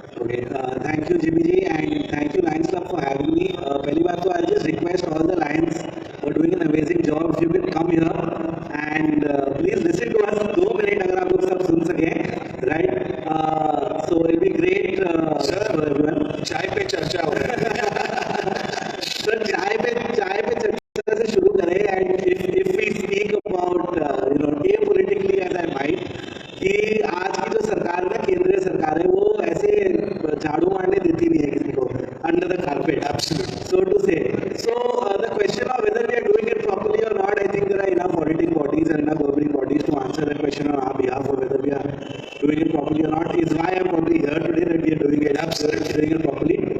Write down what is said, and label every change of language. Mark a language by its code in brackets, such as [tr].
[en] Okay, thank you Jimmy ji and thank you Lions Club for having me. [hi] पहली बात तो [en] I'll just request all the Lions for doing an amazing job. If you can come here and please listen to us 2 minutes [hi] अगर आप लोग सब सुन सके, [en] right? So it'll be great for everyone. [hi] चाय पे चर्चा हो रहा है. सर चाय पे चर्चा से शुरू करें [en] and if we speak about apolitically as I might, [hi] कि आज की जो सरकार है, केंद्रीय सरकार है, वो ऐसे झाड़ू मारने देती नहीं है किसी को [en] under the carpet. Absolutely. So to say. So the question of whether we are doing it properly or not, I think there are enough auditing bodies and enough governing bodies to answer that question on our behalf of whether we are doing it properly or not. Is why I'm probably here today, that we are doing it properly.